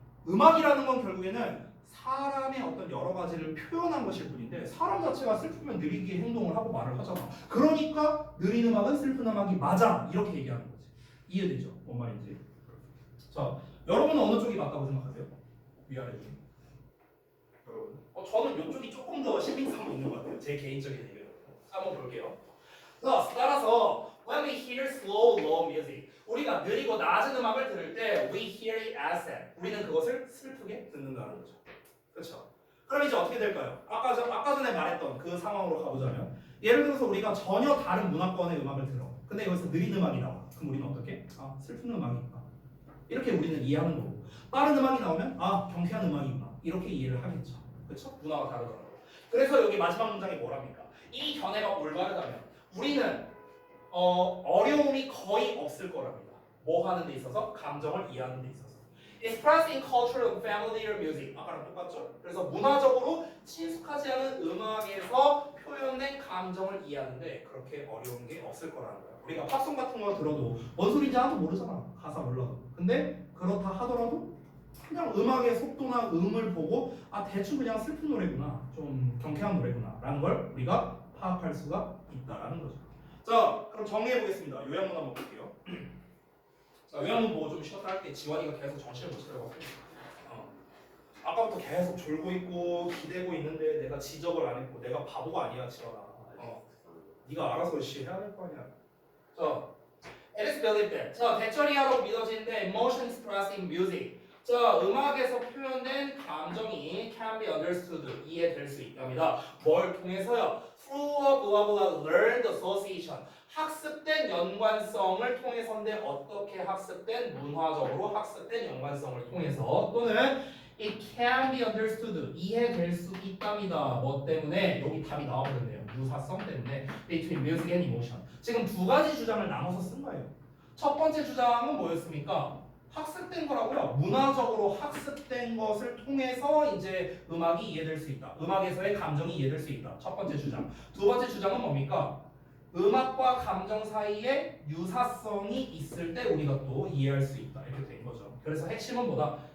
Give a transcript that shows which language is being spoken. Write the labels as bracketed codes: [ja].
[ko] 음악이라는 건 결국에는 사람의 어떤 여러 가지를 표현한 것일 뿐인데 사람 자체가 슬프면 느리게 행동을 하고 말을 하잖아. 그러니까 느린 음악은 슬픈 음악이 맞아 이렇게 얘기하는 거지. 이해되죠? 뭔 말인지. 자, 여러분은 어느 쪽이 맞다고 생각하세요? 위아래 중에? 여러분? 저는 이쪽이 조금 더 신빙성이 있는 것 같아요. 제 개인적인 의견. 한번 볼게요. [en] 따라서 when we hear slow, low music, [ko] 우리가 느리고 낮은 음악을 들을 때 [en] we hear it as sad. [ko] 우리는 그것을 슬프게 듣는다는 거죠. 그렇죠? 그럼 이제 어떻게 될까요? 아까 전에 말했던 그 상황으로 가보자면 예를 들어서 우리가 전혀 다른 문화권의 음악을 들어. 근데 여기서 느린 음악이 나와. 그럼 우리는 어떻게? 아, 슬픈 음악이구나. 이렇게 우리는 이해하는 거고 빠른 음악이 나오면 아, 경쾌한 음악이구나. 이렇게 이해를 하겠죠. 그렇죠? 문화가 다르더라고요. 그래서 여기 마지막 문장이 뭐랍니까? 이 견해가 올바르다면 우리는 어려움이 거의 없을 거랍니다. 뭐 하는 데 있어서? 감정을 이해하는 데 있어서. [en] Expressed in cultural and familiar music. [ko] 아까랑 똑같죠? 그래서 문화적으로 친숙하지 않은 음악에서 표현된 감정을 이해하는데 그렇게 어려운 게 없을 거라는 거야. 우리가 팝송 같은 거 들어도 뭔 소리인지 하나도 모르잖아. 가사 몰라도. 근데 그렇다 하더라도 그냥 음악의 속도나 음을 보고 아 대충 그냥 슬픈 노래구나. 좀 경쾌한 노래구나. 라는 걸 우리가 파악할 수가 있다라는 거죠. 자, 그럼 정리해 보겠습니다. 요약문 한번 볼게요. 자, 요약문 보고 좀 쉬었다 할게. 지원이가 계속 정신을 못 차려갖고 아까부터 계속 졸고 있고 기대고 있는데 내가 지적을 안 했고 내가 바보가 아니야, 지원아. 네가 알아서 해야 될 거 아니야. [en] 자, it is believed that. [ko] 자, 대처리하라고 믿어지는데 [en] emotion expressed in music. [ko] 자, 음악에서 표현된 감정이 [en] can be understood, [ko] 이해될 수 있답니다. 뭘 통해서요? [en] Through a blah blah learned association. [ko] 학습된 연관성을 통해서인데 어떻게 학습된? 문화적으로 학습된 연관성을 통해서 또는 [en] it can be understood, [ko] 이해될 수 있답니다. 뭐 때문에? 여기 답이 나와버렸네요. 유사성 때문에 [en] between music and emotion. [ko] 지금 두 가지 주장을 나눠서 쓴 거예요. 첫 번째 주장은 뭐였습니까? 학습된 거라고요. 문화적으로 학습된 것을 통해서 이제 음악이 이해될 수 있다. 음악에서의 감정이 이해될 수 있다. 첫 번째 주장. 두 번째 주장은 뭡니까? 음악과 감정 사이에 유사성이 있을 때 우리가 또 이해할 수 있다. 이렇게 된 거죠. 그래서 핵심은 뭐다?